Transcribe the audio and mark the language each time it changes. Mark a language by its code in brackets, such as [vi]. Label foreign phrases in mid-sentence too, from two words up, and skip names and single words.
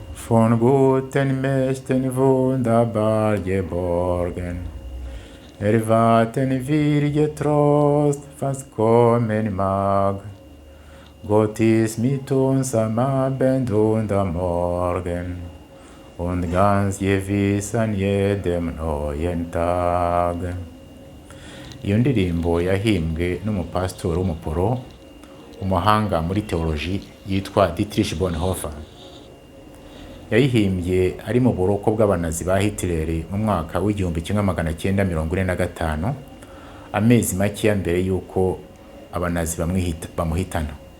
[de] Von guten Mächten wunderbar geborgen, erwarten wir getrost, was kommen mag. Gott ist mit uns am Abend und am Morgen und ganz gewiss an jedem neuen Tag. [rw] Iyo ndirimbo yahimbwe n'umupasitori w'umuporo, umuhanga muri teoloji yitwa Dietrich Bonhoeffer. Yayihimbye ari mu buroko bw'abanazi ba Hitler mu mwaka w'1945, amezi make mbere y'uko abanazi bamuhitana.